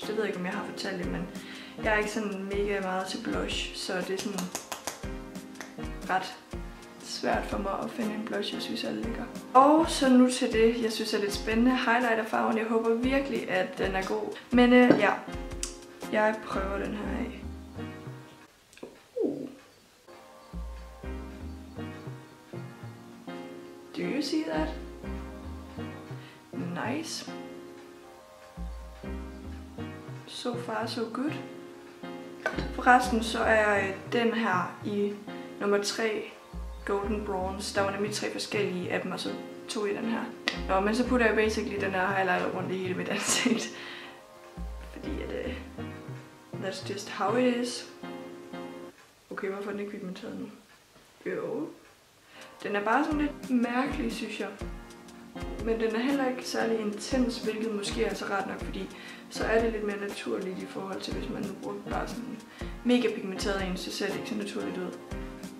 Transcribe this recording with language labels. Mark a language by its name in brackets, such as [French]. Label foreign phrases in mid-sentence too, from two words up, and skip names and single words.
[Danish] Det ved jeg ikke, om jeg har fortalt det, men jeg er ikke sådan mega meget til blush, så det er sådan ret svært for mig at finde en blush, jeg synes er lækker. Og så nu til det, jeg synes er lidt spændende, highlighterfarven. Jeg håber virkelig, at den er god. Men ja, jeg prøver den her af. [English] Do you see that? Nice. So far so good. [Danish] Forresten så er den her i nummer 3 Golden Bronze. Der var nemlig 3 forskellige af dem, og så tog jeg den her. Nå, men så putter jeg basically den her highlighter rundt i hele mit ansigt. Fordi at [English] that's just how it is. [Danish] Okay, hvorfor er den ikke pigmenteret nu? Jo. Den er bare sådan lidt mærkelig, synes jeg. Men den er heller ikke særlig intens, hvilket måske er så ret nok, fordi så er det lidt mere naturligt i forhold til, hvis man nu bruger bare sådan mega pigmenteret en, så ser det ikke så naturligt ud.